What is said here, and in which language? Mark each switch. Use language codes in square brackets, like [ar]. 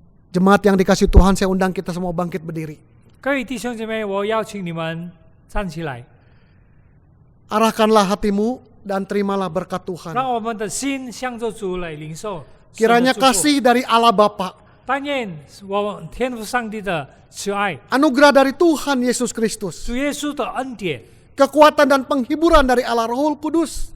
[id] Jemaat yang dikasih Tuhan, saya undang kita semua bangkit berdiri. [zh] 各位弟兄姐妹，我邀请你们站起来， [id] Arahkanlah hatimu dan terimalah berkat Tuhan. [zh] 让我们的心向着主来领受。 [id] Kiranya kasih dari Allah Bapa, [zh] 但愿我天父上帝的慈爱、 [id] anugerah dari Tuhan Yesus Kristus, [zh] 主耶稣的恩典、 [id] kekuatan dan penghiburan dari Allah Rohul Kudus,